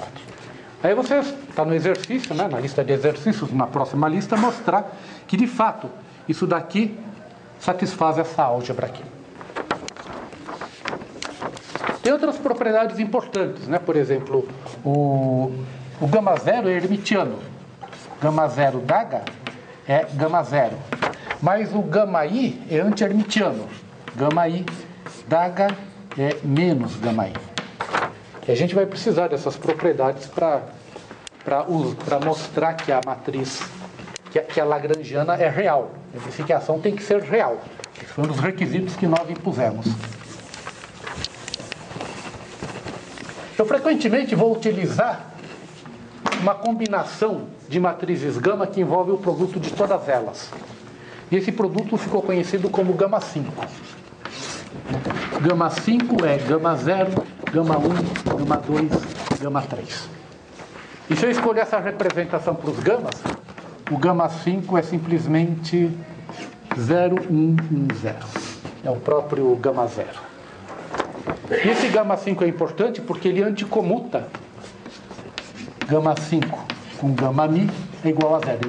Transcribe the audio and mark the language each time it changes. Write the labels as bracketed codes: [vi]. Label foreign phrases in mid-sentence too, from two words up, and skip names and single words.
[pt] Aí você está no exercício, né, na lista de exercícios, na próxima lista, mostrar que de fato isso daqui satisfaz essa álgebra aqui. Tem outras propriedades importantes, né? Por exemplo, o gama 0 é hermitiano. Gama 0 d'H é gama 0. Mas o gama-i é anti-hermitiano. Gama-i d'H é menos gama-i. E a gente vai precisar dessas propriedades para mostrar que a matriz, que a lagrangiana é real. A verificação tem que ser real. Esse foi um dos requisitos que nós impusemos. Eu frequentemente vou utilizar uma combinação de matrizes gama que envolve o produto de todas elas. E esse produto ficou conhecido como gama 5. Gama 5 é gama 0, gama 1, gama 2, gama 3. E se eu escolher essa representação para os gamas, o gama 5 é simplesmente 0, 1, 1, 0. É o próprio gama 0. E esse gama 5 é importante porque ele anticomuta gama 5 com gama mi é igual a zero.